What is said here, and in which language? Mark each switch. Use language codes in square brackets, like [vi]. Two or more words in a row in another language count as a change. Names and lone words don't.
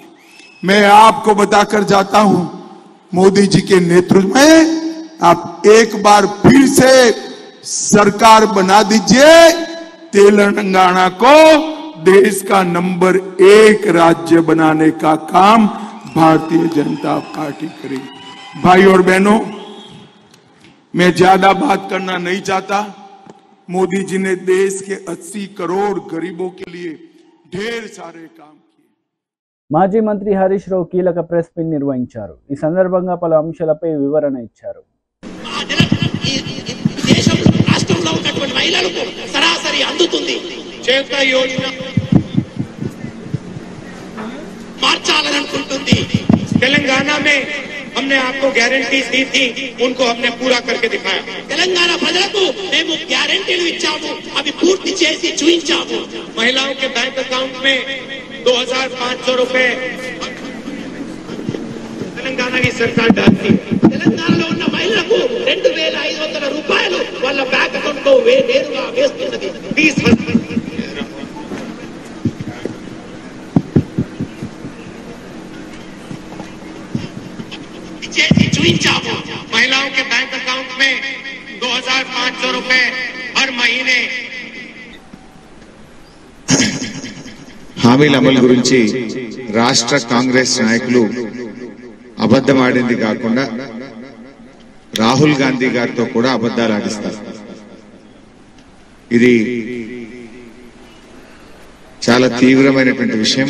[hi] मैं आपको बताकर जाता हूं, मोदी जी के नेतृत्व में आप एक बार फिर से सरकार बना दीजिए, तेलंगाना को देश का नंबर 1 राज्य बनाने का काम भारतीय जनता पार्टी करेगी। भाई और बहनों, मैं ज्यादा बात करना नहीं चाहता। मोदी जी ने देश के 80 करोड़ गरीबों के लिए ढेर सारे काम किए। [te] మాజీ మంత్రి హరీష్ రావు కీలక [en] press meet [te] నిర్వహించారు. ఈ సందర్భంగా పలు అంశాలపై వివరణ ఇచ్చారు. రాష్ట్రంలో ఉన్నటువంటి మహిళలకు సరాసరి అందుతుంది. చేత యోజన మార్చాలని అనుకుంటుంది. [hi] తెలంగాణ में हमने आपको गारंटी दी थी, उनको हमने पूरा करके दिखाया. [te] తెలంగాణ ప్రజలకు మేము గ్యారెంటీలు ఇచ్చాము, అవి పూర్తి చేసి చూపించాము. [hi] महिलाओं के [en] bank account [hi] में 2500 रुपए తెలంగాణ की सरकार डालती है. [te] తెలంగాణలో ఉన్న మహిళలకు 2500 రూపాయలు వాళ్ళ [en] bank account [te] లో నేరుగా వేస్తున్నది. [hi] 20% महिलाओं के [en] bank account [hi] में 2500 रुपए हर महीने [te] హామీల అమలు గురించి రాష్ట్ర కాంగ్రెస్ నాయకులు అబద్ధం ఆడింది కాకుండా రాహుల్ గాంధీ గారితో కూడా అబద్ధాలు ఆడిస్తారు. ఇది చాలా తీవ్రమైనటువంటి విషయం.